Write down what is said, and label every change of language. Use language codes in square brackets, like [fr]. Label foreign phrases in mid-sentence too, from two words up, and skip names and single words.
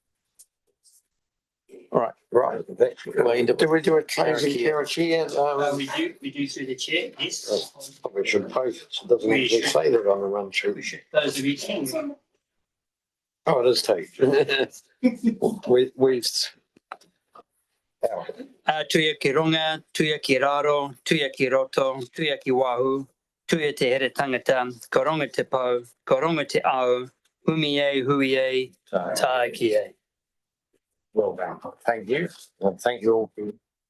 [en] All right. Right. Do we do a closing chair? We do through the chair, yes. We should both. It doesn't We actually should. say that on the run sheet. We should. Those of you. Oh, it is too. We've. [mi] Tuia ki runga, tuia ki raro, tuia ki roto, tuia ki wahu, tuia te here tangata, ko ronga te pau, ko ronga te ao, humi e, hui e, tae ki e. [en] Well done. Thank you. And thank you all for